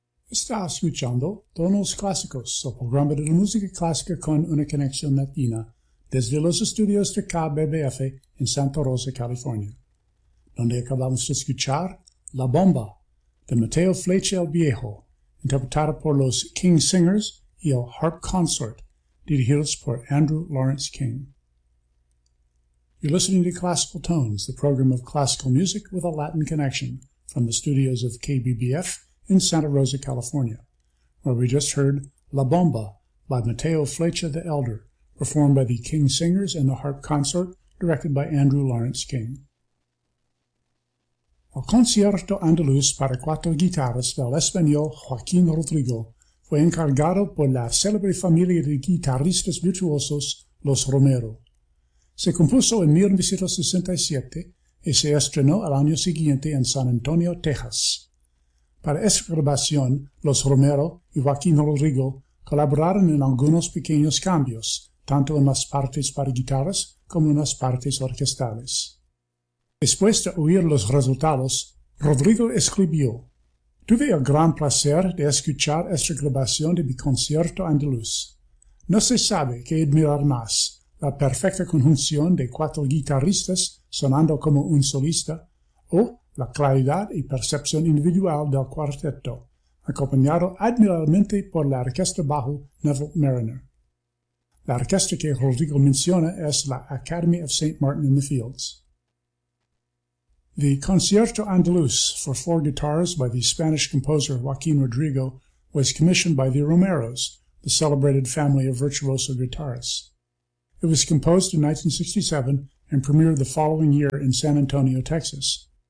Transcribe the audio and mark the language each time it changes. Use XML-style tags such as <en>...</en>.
<es>Está escuchando Tonos Clásicos, el programa de la música clásica con una conexión latina, desde los estudios de KBBF en Santa Rosa, California, donde acabamos de escuchar La Bomba, de Mateo Flecha el Viejo, interpretada por los King Singers y el Harp Consort, dirigidos por Andrew Lawrence King.</es> <en>You're listening to Classical Tones, the program of classical music with a Latin connection, from the studios of KBBF in Santa Rosa, California, where we just heard La Bomba by Mateo Flecha the Elder, performed by the King Singers and the Harp Consort, directed by Andrew Lawrence King.</en> <es>El concierto andaluz para cuatro guitarras del español Joaquín Rodrigo fue encargado por la célebre familia de guitarristas virtuosos Los Romero. Se compuso en 1967 y se estrenó al año siguiente en San Antonio, Texas. Para esta grabación, Los Romero y Joaquín Rodrigo colaboraron en algunos pequeños cambios, tanto en las partes para guitarras como en las partes orquestales. Después de oír los resultados, Rodrigo escribió: "Tuve el gran placer de escuchar esta grabación de mi concierto andaluz. No se sabe qué admirar más, la perfecta conjunción de cuatro guitarristas sonando como un solista, o la claridad y percepción individual del cuarteto, acompañado admirablemente por la orquesta bajo Neville Mariner". La orquesta que Rodrigo menciona es la Academy of St. Martin in the Fields.</es> <en>The Concierto Andaluz for four guitars by the Spanish composer Joaquín Rodrigo was commissioned by the Romeros, the celebrated family of virtuoso guitarists. It was composed in 1967 and premiered the following year in San Antonio, Texas.</en>